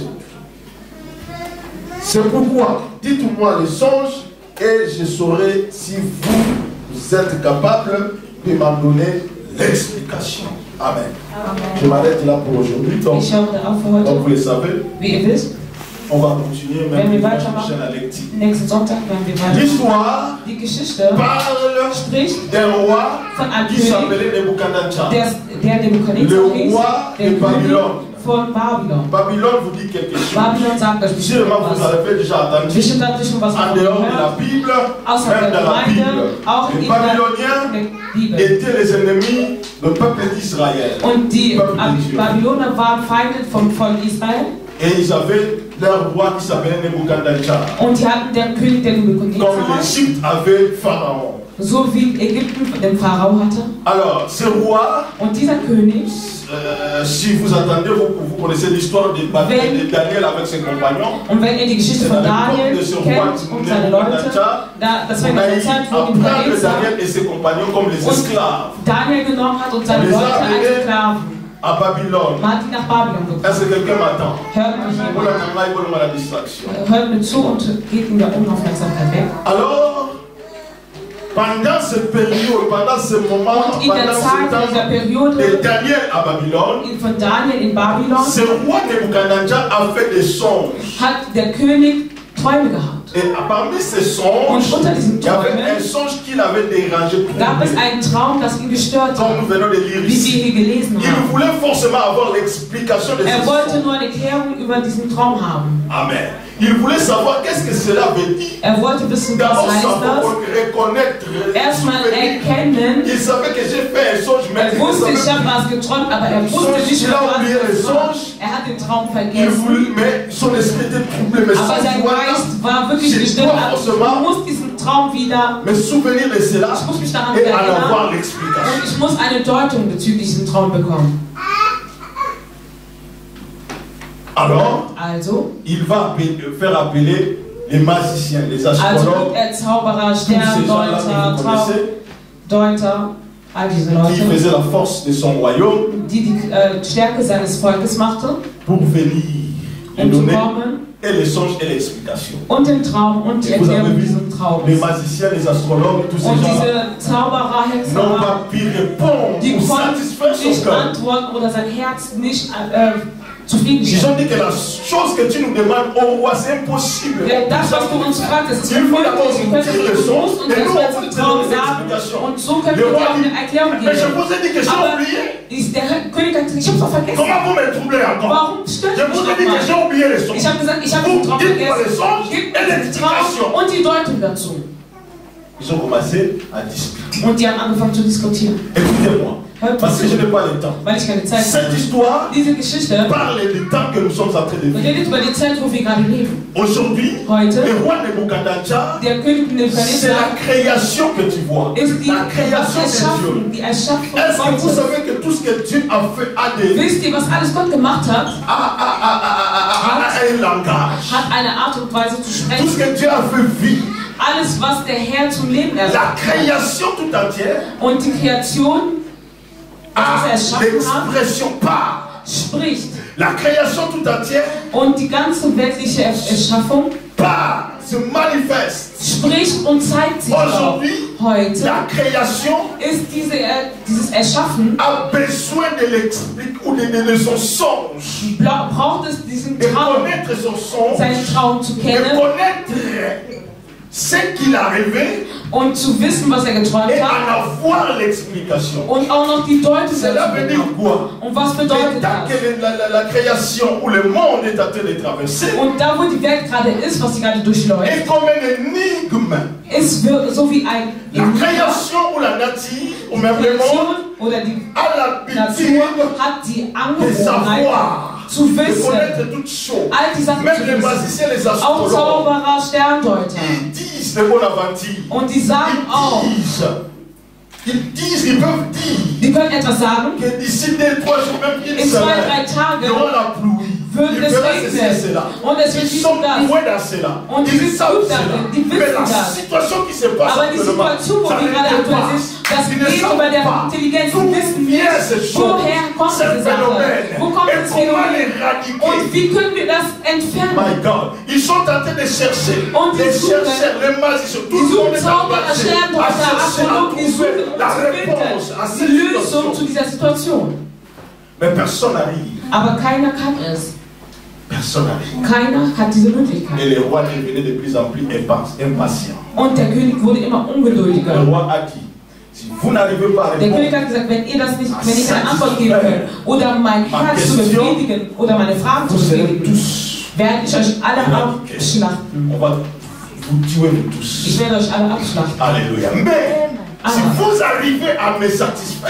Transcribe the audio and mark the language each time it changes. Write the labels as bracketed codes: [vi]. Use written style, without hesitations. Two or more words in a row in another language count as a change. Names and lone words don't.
[fr] C'est pourquoi, dites-moi le songe et je saurai si vous êtes capable de m'en donner l'explication. Amen. Amen. Je m'arrête là pour aujourd'hui. Donc, vous le savez, On va continuer [de] Wenn wir [fr] même [de] weitermachen, [fr] la lecture. [de] nächsten Sonntag werden wir weitermachen. [fr] L'histoire [de] Die Geschichte [fr] parle [de] spricht [fr] d'un roi [de] von einem [fr] qui [de] König, [fr] s'appelait Nebuchadnezzar. [de] der Nebukadnezar [fr] Le [de] hieß, [fr] roi [de] der [fr] de [de] König [fr] Babylone. [de] von Babylon. [fr] Babylone vous dit quelque chose. [de] Babylon sagt euch bestimmt [fr] Sûrement vous [de] was. [fr] avez déjà entendu. [de] Bestimmt habt ihr schon was [fr] En [de] davon [fr] dehors de la [de] gehört. [fr] Bible, [de] Außer [fr] même [de] der [fr] dans la Bible, [de] Gemeinde, auch [fr] les [de] in der [fr] Babyloniens [de] Bibel. [fr] étaient les ennemis du peuple d'Israël. [de] Und die [fr] Peuple de Dieu. [de] Babyloner waren Feinde vom Volk Israel. [fr] Et ils avaient leur roi qui s'appelait Nebuchadnezzar. [de] Und die hatten den König, der [fr] Comme [de] Nebukadnezar, [fr] l'Égypte avait Pharaon. [de] so wie Ägypten den Pharao hatte. [fr] Alors, ce roi, [de] Und dieser König, [fr] si vous attendez, vous connaissez l'histoire de Daniel avec ses compagnons. [de] und wenn ihr die Geschichte von Daniel kennt und seine Leute, das war in der Zeit, wo Nebukadnezar [fr] Daniel et ses compagnons comme les esclaves. [de] Daniel genommen hat und seine [fr] Les [de] Leute [fr] a [de] als [fr] amenés [de] Sklaven. [fr] à Babylone. [de] Man hat die nach Babylon gebracht. [fr] Est-ce que quelqu'un m'attend? [de] Hört mich jemand? [fr] Voilà la distraction. [de] Hört mir zu und geht in der Unaufmerksamkeit weg. [fr] Alors, pendant cette période, pendant ce moment, [de] Und in der [fr] pendant [de] Zeit [fr] ce temps [de] dieser Periode [fr] de Daniel à Babylone, [de] von Daniel in Babylon [fr] ce roi Nebuchadnezzar a fait des songes. [de] hat der König Träume gehabt. [fr] Et parmi ces songes, [de] Und unter diesen [fr] il y avait [de] Träumen [fr] un songe qui l'avait dérangé. [de] gab es einen Traum, das ihn gestört [fr] Comme [de] hat, [fr] nous venons de lire [de] wie wir [fr] ici. [de] hier gelesen [fr] Il [de] haben. [fr] voulait forcément avoir l'explication de [de] Er [fr] ce [de] wollte [fr] songe. [de] nur eine Erklärung über diesen Traum haben. [fr] Amen. Il voulait savoir qu'est-ce que cela veut dire. [de] Er wollte wissen, [fr] D'abord, [de] was heißt [fr] savoir [de] das. [fr] reconnaître. [de] Erstmal [fr] souvenir. [de] erkennen. [fr] Il savait que j'ai fait un songe, mais [de] Er [fr] il [de] wusste, [fr] ne [de] ich habe [fr] savait [de] was geträumt, aber er wusste [fr] Songe, [de] nicht [fr] il [de] mehr, [fr] a [de] was [fr] oublié [de] es [fr] les [de] war. [fr] songes. [de] Er hat den Traum [fr] Il [de] vergessen. [fr] voulait, mais son esprit était troublé. Mais [de] Aber sein Geist war wirklich gestört. Ich muss diesen Traum wieder, [fr] me souvenir de cela [de] ich muss mich daran [fr] et en avoir [de] erinnern [fr] l'explication. [de] und ich muss eine Deutung bezüglich diesem Traum bekommen. [fr] Alors, [de] Also [fr] il va faire appeler les magiciens, les [de] wird [fr] astrologues, [de] er Zauberer, [fr] tous ces gens-là [de] Sterndeuter, [fr] que vous connaissez, [de] Traumdeuter, all diese [fr] qui [de] Leute, [fr] faisaient la force de son royaume [de] die Stärke seines Volkes machten, [fr] pour venir lui [de] um zu [fr] donner [de] kommen [fr] et les songes et l'explication. [de] und den Traum und die [fr] Vous avez [de] Erklärung [fr] vu, [de] dieses Traums. [fr] les magiciens, les astrologues, tous ces [de] Und [fr] gens-là [de] diese Zauberer, [fr] n'ont [de] Hexerer, [fr] pas pu répondre [de] die [fr] ou [de] konnten [fr] satisfaire son [de] nicht [fr] cœur. [de] antworten oder sein Herz nicht [fr] Ils ont [de] zufriedenstellen. [fr] dit que la chose que tu nous demandes au roi, c'est impossible. [de] Das, was du uns fragst, das ist [fr] Il faut d'abord [de] unmöglich. Wir können [fr] nous dire [de] das [fr] le [de] bewusst [fr] son [de] und [fr] et [de] das [fr] nous [de] mal [fr] on [de] zum [fr] vous [de] Traum [fr] donne [de] sagen [fr] l'explication. [de] und so können [fr] Le [de] wir dir [fr] roi [de] auch [fr] dit, [de] eine Erklärung [fr] mais je [de] geben. [fr] vous ai dit que j'ai [de] Aber [fr] oublié. [de] der König hat gesagt, ich hab's doch vergessen. [fr] Comment vous me troublez encore? [de] Warum stört [fr] Je [de] mich [fr] vous ai dit que j'ai [de] nochmal? [fr] oublié les sons. [de] Ich habe gesagt, ich habe [fr] Vous [de] den Traum [fr] dites-moi les [de] vergessen. [fr] songes [de] Gib [fr] et [de] mir den [fr] l'explication. [de] Traum und die Deutung dazu. [fr] Ils ont commencé à discuter. [de] Und die haben angefangen zu diskutieren. [fr] Écoutez-moi, [de] Hört [fr] parce que je [de] zu, [fr] n'ai pas le temps. [de] weil ich keine Zeit [fr] Cette [de] habe. [fr] histoire [de] Diese Geschichte [fr] parle du temps que nous sommes en train de vivre. [de] redet über die Zeit, wo wir gerade leben. [fr] Aujourd'hui, [de] Heute, [fr] le roi Nebuchadnezzar, [de] der König [fr] c'est [de] Nebukadnezar [fr] la création que tu vois. [de] ist die [fr] La création de Dieu. [de] Die Erschaffung [fr] Est-ce que vous [de] Gottes. [fr] savez que tout ce que Dieu a fait a [de] Wisst ihr, was alles Gott gemacht hat? [fr] un langage? [de] Hat eine Art und Weise zu [fr] Tout ce [de] sprechen. [fr] que Dieu a fait vivre. [de] Alles, was der Herr zum Leben [fr] La [de] erlaubt [fr] création tout entière [de] und die Kreation, was er [fr] a [de] erschaffen hat, [fr] l'expression par. [de] spricht. [fr] La création tout entière [de] Und die ganze weltliche Erschaffung [fr] par, se manifeste. [de] spricht und zeigt sich auch. [fr] Aujourd'hui, [de] Heute [fr] la création [de] ist dieses Erschaffen, [fr] a besoin de l'expliquer ou de son songe. [de] braucht es diesen [fr] De [de] Traum, [fr] connaître son songe. [de] seinen Traum zu [fr] De [de] kennen [fr] connaître ce qu'il a rêvé [de] und zu wissen, was er geträumt [fr] et [de] hat [fr] en avoir l'explication. [de] und auch noch die Deutung [fr] Cela [de] dazu [fr] veut dire [de] bekommen. [fr] quoi? [de] Und was [fr] Et [de] bedeutet [fr] tant [de] das? [fr] que la création ou le monde est en train de traverser, [de] Und da, wo die Welt gerade ist, was sie gerade durchläuft, [fr] est comme un énigme. [de] ist so wie ein [fr] La création ou la nature, ou même le monde, [de] Kreation oder die [fr] a l'habitude [de] Natur hat die [fr] de [de] Angewohnheit [fr] savoir, [de] zu [fr] de [de] wissen, [fr] connaître toutes choses. [de] all die Sachen [fr] Même [de] zu [fr] les [de] wissen. [fr] magiciens, les [de] Auch [fr] astrologues, [de] Zauberer, Sterndeuter. [fr] ils disent de Bonaventure. [de] Und die sagen auch, [fr] Ils peuvent dire [de] die können etwas sagen, [fr] que d'ici 2-3 jours, même une [de] in 2, 3 [fr] semaine, il y [de] Tagen [fr] aura la pluie. [de] wird [fr] Il [de] es [fr] verra ceci et [de] regnen. [fr] cela. [de] Und es wird [fr] Ils [de] dies [fr] sont [de] und das. [fr] doués dans cela. [de] Und die [fr] Ils [de] sind [fr] savent [de] gut [fr] cela. [de] darin, die [fr] Mais [de] wissen [fr] la [de] das. [fr] situation qui se passe [de] Aber die [fr] actuellement, [de] Situation, wo [fr] ça [de] wir [fr] ne [de] gerade [fr] l'est [de] aktuell [fr] pas. [de] sind, das [fr] Ils ne [de] geht [fr] savent [de] über der [fr] pas [de] Intelligenz. [fr] d'où [de] Die wissen [fr] vient [de] nicht, [fr] cette chose, [de] woher kommt [fr] ce [de] diese Sache. [fr] phénomène, [de] Wo kommt [fr] et [de] das [fr] comment [de] Phänomen? [fr] l'éradiquer. [de] Und wie können wir das entfernen? [en] My God, [fr] ils sont en train de chercher, [de] Und die [fr] les [de] suchen, [fr] chercheurs, les magiciens, tout [de] Die [fr] le monde [de] suchen [fr] est [de] Zauberer, [fr] engagé à [de] Sterndeuter, [fr] chercher, à [de] Astrologen, die [fr] trouver [de] suchen, um [fr] la [de] zu [fr] réponse à [de] finden, [fr] cette [de] die Lösung zu [fr] situation. [de] dieser Situation. [fr] Mais personne n'arrive. [de] Aber keiner kann es. [fr] Personne n'arrive. [de] Keiner hat diese Möglichkeit. [fr] Et le roi devenait de plus en plus impatient. [de] Und der König wurde immer [fr] Le [de] ungeduldiger. [fr] roi a dit, si vous n'arrivez pas à [de] Der König [fr] répondre [de] hat gesagt, wenn ihr das nicht, wenn ich keine Antwort geben könnt, oder mein Herz zu befriedigen, oder meine Fragen zu [fr] vous serez [de] befriedigen, [fr] tous, [de] werde ich euch alle abschlachten. [fr] on va vous tuer vous tous. [de] Ich werde euch alle abschlachten. [fr] Alléluia. Mais si vous arrivez à me satisfaire,